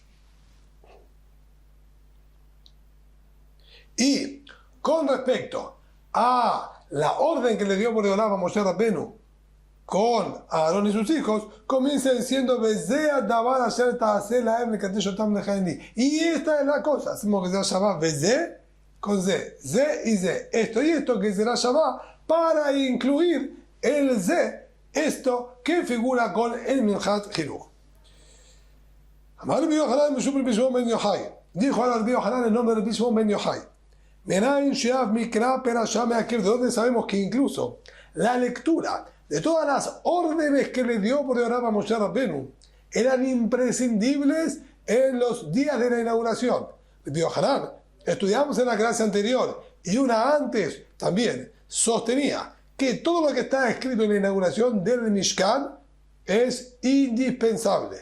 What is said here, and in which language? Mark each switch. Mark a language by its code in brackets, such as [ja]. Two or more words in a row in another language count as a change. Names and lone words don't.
[es] Y con respecto a la orden que le dio Boreolam a Moshe Rabbenu con Aarón y sus hijos, comienza diciendo [he] וזה הדבר אשר תעשה להם לקדש אתם לכהן לי. [es] Y esta es la cosa, hacemos que será Shabbat Veze con Ze y Ze, esto y esto que será Shabbat, para incluir el Ze, esto que figura con el Minhat Chinuch. [he] אמר רבי יוחנן משום רבי שמעון בן יוחאי, [es] dijo a Rabbi Yohanan el nombre de Rabbi Shimon ben Yochai, [he] מניין שאף מקרא פרשה מעכב, [es] de donde sabemos que incluso la lectura de todas las órdenes que le dio por Boreolam a Moshe Rabbenu eran imprescindibles en los días de la inauguración. Rabbi Yohanan, estudiamos en la clase anterior y una antes también, sostenía que todo lo que está escrito en la inauguración del Mishkan es indispensable.